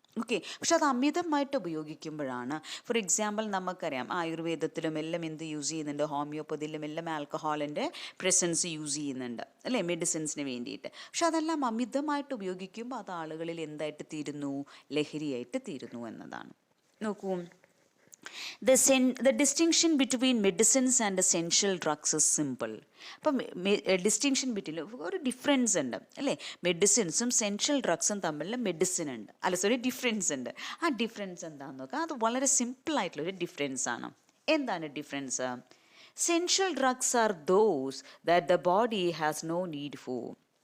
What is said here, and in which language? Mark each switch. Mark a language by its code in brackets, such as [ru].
[ml] Okay, പക്ഷെ അത് അമിതമായിട്ട് ഉപയോഗിക്കുമ്പോഴാണ്. ഫോർ എക്സാമ്പിൾ നമുക്കറിയാം ആയുർവേദത്തിലും എല്ലാം എന്ത് യൂസ് ചെയ്യുന്നുണ്ട്? ഹോമിയോപ്പതിയിലും എല്ലാം ആൽക്കഹോളിൻ്റെ പ്രസൻസ് യൂസ് ചെയ്യുന്നുണ്ട് അല്ലേ, മെഡിസിൻസിന് വേണ്ടിയിട്ട്. പക്ഷെ അതെല്ലാം അമിതമായിട്ട് ഉപയോഗിക്കുമ്പോൾ അത് ആളുകളിൽ എന്തായിട്ട് തീരുന്നു? ലഹരിയായിട്ട് തീരുന്നു എന്നതാണ്. [en] നോക്കൂ, the distinction between medicines and essential drugs is simple. [ml] അപ്പം ഡിസ്റ്റിങ്ഷൻ ബിറ്റ്വീൻ ഒരു ഡിഫറൻസ് ഉണ്ട് അല്ലേ. മെഡിസിൻസും സെൻഷ്യൽ ഡ്രഗ്സും തമ്മിലുള്ള ഡിഫറൻസ് ഉണ്ട്. ആ ഡിഫറൻസ് എന്താണെന്ന് നോക്കാം. അത് വളരെ സിമ്പിളായിട്ടുള്ളൊരു ഡിഫറൻസ് ആണ്. എന്താണ് difference? [en] Essential drugs are those that the body has no need for.